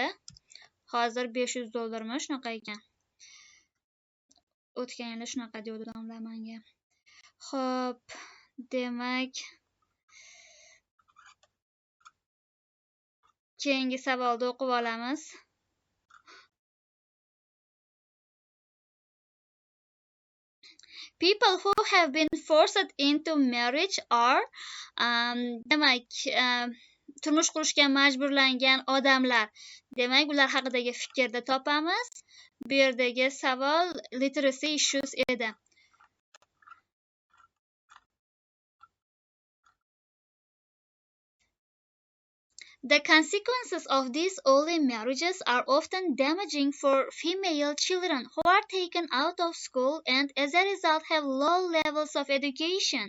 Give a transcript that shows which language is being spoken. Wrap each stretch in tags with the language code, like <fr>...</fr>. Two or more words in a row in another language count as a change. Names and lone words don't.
<uz>Hozir $500 shunaqa ekan. O'tgan yili shunaqa deydi domla menga. Xo'p, demak keyingi savolni o'qib olamiz.</uz> <en>People who have been forced into marriage are</en> <uz>demak turmush qurishga majburlangan odamlar. Demak, ular haqidagi fikrni topamiz. Bu yerdagi savol</uz> <en>literacy issues</en> <uz>edi.</uz> <en>The consequences of these early marriages are often damaging for female children who are taken out of school and as a result have low levels of education.</en>